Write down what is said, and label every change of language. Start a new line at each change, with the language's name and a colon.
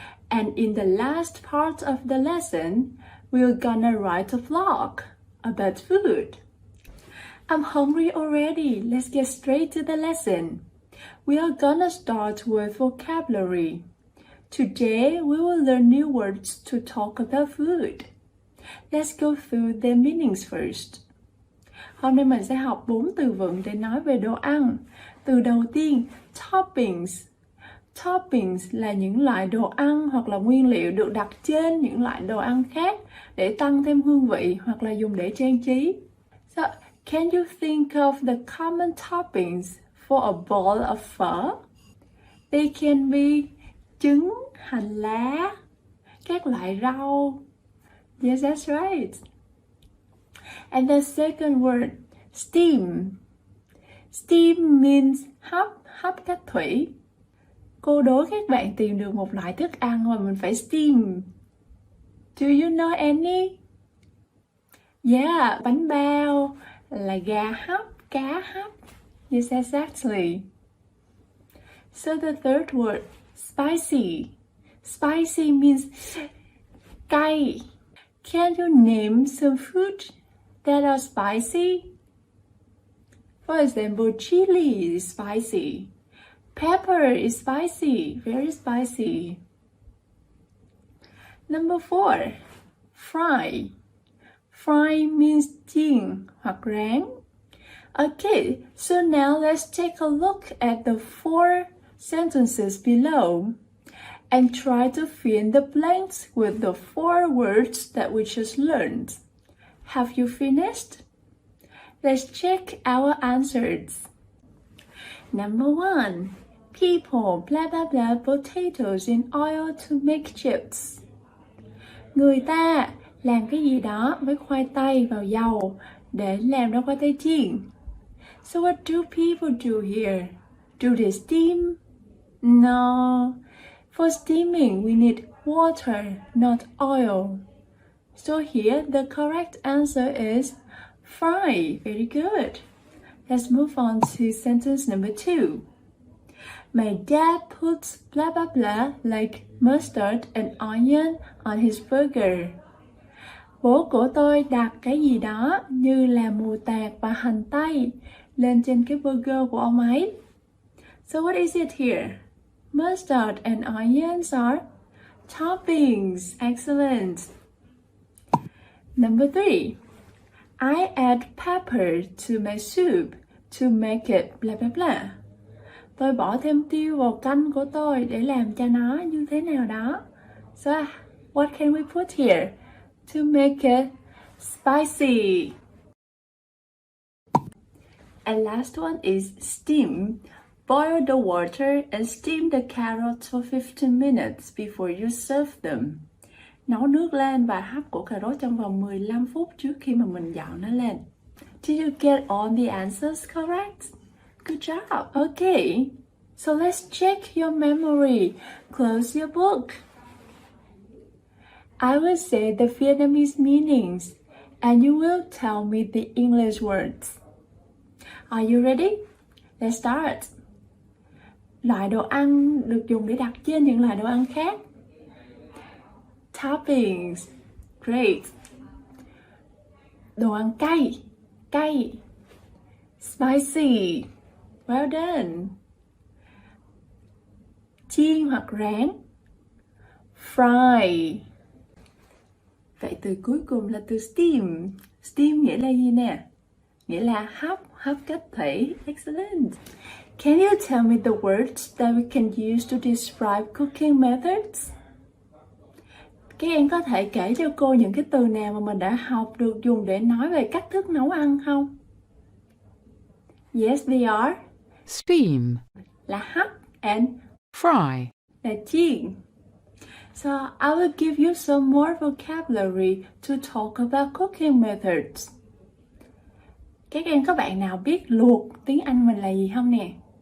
English: And in the last part of the lesson, we're gonna write a vlog about food. I'm hungry already. Let's get straight to the lesson. We are gonna start with vocabulary. Today, we will learn new words to talk about food. Let's go through their meanings first.
Vietnamese: Hôm nay mình sẽ học 4 từ vựng để nói về đồ ăn. Từ đầu tiên, toppings. Toppings là những loại đồ ăn hoặc là nguyên liệu được đặt trên những loại đồ ăn khác để tăng thêm hương vị hoặc là dùng để trang trí.
English: So, can you think of the common toppings for a bowl of pho? They can be
Vietnamese: trứng, hành lá, các loại rau.
English: Yes, that's right. And the second word, steam. Steam means
Vietnamese: hấp cách thủy. Cô đố các bạn tìm được một loại thức ăn mà mình phải steam.
English: Do you know any? Yeah,
Vietnamese: bánh bao, là gà hấp, cá hấp.
English: Yes, exactly. So the third word, spicy. Spicy means
Vietnamese: cay.
English: Can you name some food that are spicy? For example, chili is spicy. Pepper is spicy, very spicy. Number 4, fry. Fry means
Vietnamese: chiên hoặc rán.
English: Okay, so now let's take a look at the 4 sentences below and try to fill in the blanks with the 4 words that we just learned. Have you finished? Let's check our answers. Number 1. People blah blah blah potatoes in oil to make chips.
Vietnamese: Người ta làm cái gì đó với khoai tây vào dầu để làm ra khoai tây chiên.
English: So what do people do here? Do they steam? No. For steaming, we need water, not oil. So here, the correct answer is fry. Very good. Let's move on to sentence number 2. My dad puts blah blah blah like mustard and onion on his burger.
Vietnamese: Bố của tôi đặt cái gì đó như là mù tạt và hành tây lên trên cái burger của ông ấy.
English: So what is it here? Mustard and onions are toppings. Excellent. Number 3. I add pepper to my soup to make it blah blah blah.
Vietnamese: Tôi bỏ thêm tiêu vào canh của tôi để làm cho nó như thế nào đó.
English: So what can we put here? To make it spicy. And last one is steam. Boil the water and steam the carrots for 15 minutes before you serve them.
Vietnamese: Nấu nước lên và hấp củ cà rốt trong vòng 15 phút trước khi mà mình dọn nó lên.
English: Did you get all the answers correct? Good job. Okay, so let's check your memory. Close your book. I will say the Vietnamese meanings and you will tell me the English words. Are you ready? Let's start.
Vietnamese: Loại đồ ăn được dùng để đặt trên những loại đồ ăn khác.
English: Toppings. Great.
Vietnamese: Đồ ăn cay. Cay.
English: Spicy. Well done.
Vietnamese: Chiên hoặc rán.
English: Fry.
Vietnamese: Vậy từ cuối cùng là từ steam. Steam nghĩa là gì nè? Nghĩa là hấp cách thủy.
English: Excellent. Can you tell me the words that we can use to describe cooking methods?
Vietnamese: Các em có thể kể cho cô những cái từ nào mà mình đã học được dùng để nói về cách thức nấu ăn không?
English: Yes, they are. Steam,
Vietnamese: Là hấp and
English: fry,
Vietnamese: là chiên.
English: So I will give you some more vocabulary to talk about cooking methods.
Vietnamese: Các em có bạn nào biết luộc tiếng Anh mình là gì không nè?